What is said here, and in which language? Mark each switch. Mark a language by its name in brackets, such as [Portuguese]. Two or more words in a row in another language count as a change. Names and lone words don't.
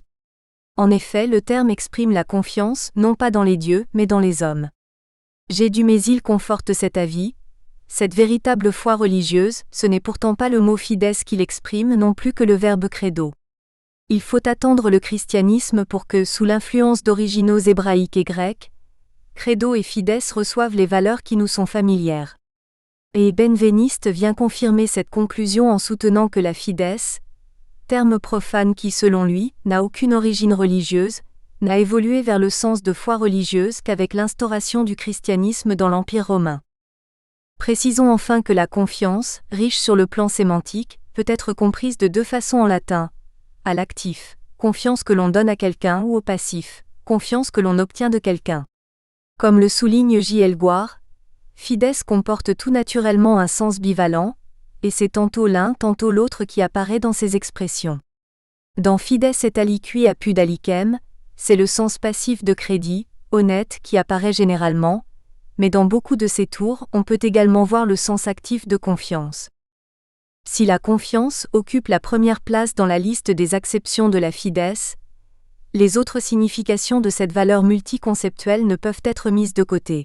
[French] En effet, le terme exprime la confiance non pas dans les dieux mais dans les hommes. G. Dumézil conforte cet avis. Cette véritable foi religieuse, ce n'est pourtant pas le mot fides qui l'exprime non plus que le verbe credo. Il faut attendre le christianisme pour que, sous l'influence d'originaux hébraïques et grecs, credo et fides reçoivent les valeurs qui nous sont familières. Et Benveniste vient confirmer cette conclusion en soutenant que la fides, terme profane qui selon lui, n'a aucune origine religieuse, n'a évolué vers le sens de foi religieuse qu'avec l'instauration du christianisme dans l'Empire romain. Précisons enfin que la confiance, riche sur le plan sémantique, peut être comprise de deux façons en latin, à l'actif, confiance que l'on donne à quelqu'un ou au passif, confiance que l'on obtient de quelqu'un. Comme le souligne J. Elgoire, fides comporte tout naturellement un sens bivalent, et c'est tantôt l'un tantôt l'autre qui apparaît dans ces expressions. [Latin] Dans fides et aliqui apud alicem, [French] c'est le sens passif de crédit, honnête qui apparaît généralement, mais dans beaucoup de ces tours on peut également voir le sens actif de confiance. Si la confiance occupe la première place dans la liste des acceptions de la fides, les autres significations de cette valeur multiconceptuelle ne peuvent être mises de côté.